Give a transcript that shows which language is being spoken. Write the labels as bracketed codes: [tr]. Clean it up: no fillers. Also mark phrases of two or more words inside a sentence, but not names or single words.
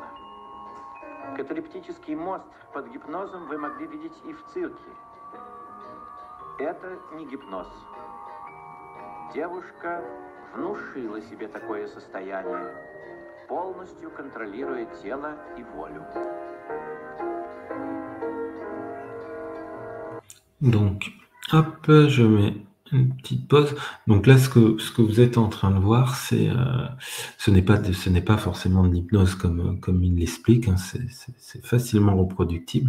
[ru] Каталептический мост под гипнозом вы могли видеть и в цирке. Это не гипноз. Девушка внушила себе такое состояние, полностью контролируя тело и волю. [fr] Donc, hop, je mets une petite pause. Donc là, ce que vous êtes en train de voir, c'est ce n'est pas forcément de l'hypnose comme il l'explique, hein, c'est facilement reproductible.